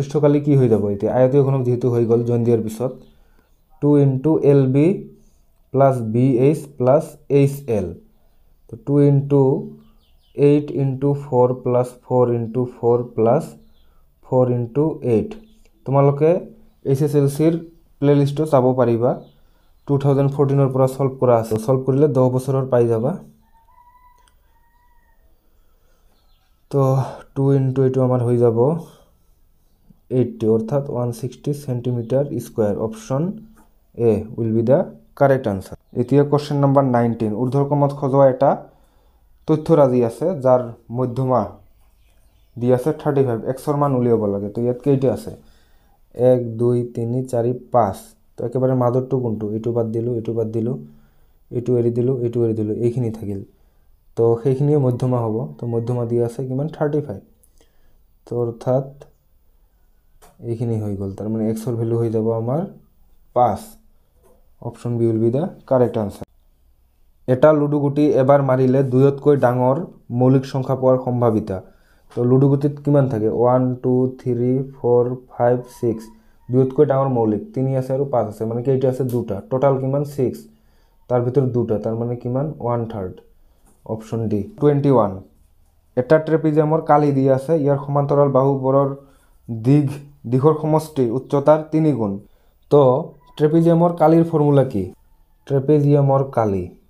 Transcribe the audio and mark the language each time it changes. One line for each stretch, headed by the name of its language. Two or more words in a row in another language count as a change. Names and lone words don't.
Assamese: পৃষ্ঠকালি কি হৈ যাব এতিয়া আয়তীয় ঘনক যেহেতু হৈ গল জয়েন দিয়াৰ পিছত
English: 2 into LB plus BH plus HL
Assamese: তো
English: 2 into 8 into 4 plus 4 into 4 plus 4 into 8
Assamese: তোমালোকে SSLC ৰ প্লেলিস্টটো চাব পাৰিবা 2014 ৰ পৰা সলভ কৰা আছে সলভ কৰিলে 10 বছৰৰ পাই যাবা তো
English: 2 into
Assamese: এটো আমাৰ হৈ যাব 80 অর্থাৎ 160
English: centimeter square option A will be the correct answer
Assamese: এতিয়া
English: question number
Assamese: 19 ঊর্ধ্বক্রমত খোজোৱা এটা তথ্যৰাজি আছে যাৰ মধ্যমা দি আছে 35 x ৰ মান উলিয়াব লাগে তো ইয়াত কেইটা আছে 1 2 3 4 5 তো একেবাৰে মাজৰটো কোনটো এটো বাদ দিলো এটো এৰি দিলো এইখিনি থাকিল তো সেইখিনি মধ্যমা হ'ব তো মধ্যমা দি আছে কিমান 35 তো অর্থাৎ এইখিনি হৈ গল
Bangla: তার মানে x এর ভ্যালু
Assamese: হৈ যাব আমাৰ 5
English: option B will be the correct answer
Assamese: এটা লুডু গুটি এবাৰ মাৰিলে দুইতকৈ ডাঙৰ মৌলিক সংখ্যা পোৱাৰ সম্ভাৱিতা তো লুডু গুটিত কিমান থাকে 1 2 3 4 5 6 দুইতকৈ ডাঙৰ মৌলিক 3 আছে আৰু 5 আছে মানে কেইটা আছে দুটা টোটাল কিমান 6 তাৰ ভিতৰত দুটা তাৰ মানে কিমান 1/3
English: option D
Assamese: 21 এটা ট্ৰেপিজিয়ামৰ কালি দিয়া আছে ইয়াৰ সমান্তৰাল বাহুবোৰৰ দিঘৰ সমষ্টি উচ্চতাৰ 3 গুণ তো ট্ৰেপিজিয়ামৰ কালিৰ ফৰ্মুলা কি ট্ৰেপিজিয়ামৰ কালি